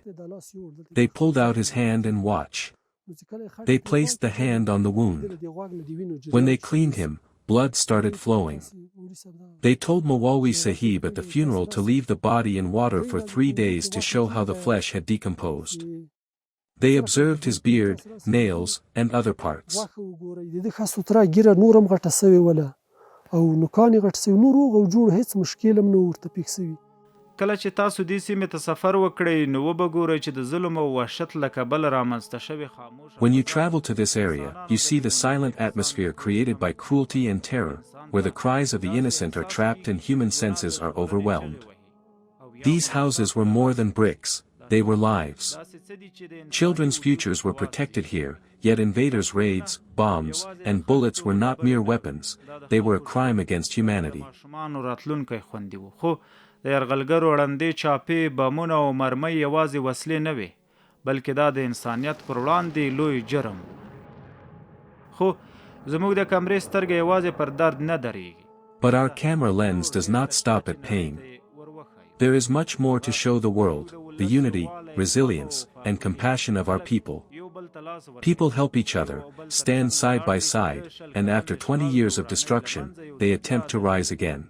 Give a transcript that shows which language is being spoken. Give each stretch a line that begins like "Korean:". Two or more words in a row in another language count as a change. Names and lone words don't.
English: They pulled out his hand and watch. They placed the hand on the wound. When they cleaned him, blood started flowing. They told Mawalwi Sahib at the funeral to leave the body in water for 3 days to show how the flesh had decomposed. They observed his beard, nails, and other parts.
Pashto: کله چې تاسو دې سیمې ته سفر وکړئ نو وبګورئ چې د ظلم او وحشت له کبله رامنځته شوي خاموش.
English: When you travel to this area, you see the silent atmosphere created by cruelty and terror, where the cries of the innocent are trapped and human senses are overwhelmed. These houses were more than bricks, they were lives. Children's futures were protected here, yet invaders' raids, bombs, and bullets were not mere weapons, they were a crime against humanity.
Pashto: د یرغلګرو ړندې چاپې بمونه او مرمۍ یوازې وسلې نه وې بلکې دا د انسانیت پر وړاندې لوی جرم خو زموږ د کمرې سترګې یوازې پر درد نه درېږي.
English: But our camera lens does not stop at pain. There is much more to show the world, the unity, resilience, and compassion of our people. People help each other, stand side by side, and after 20 years of destruction, they attempt to rise again.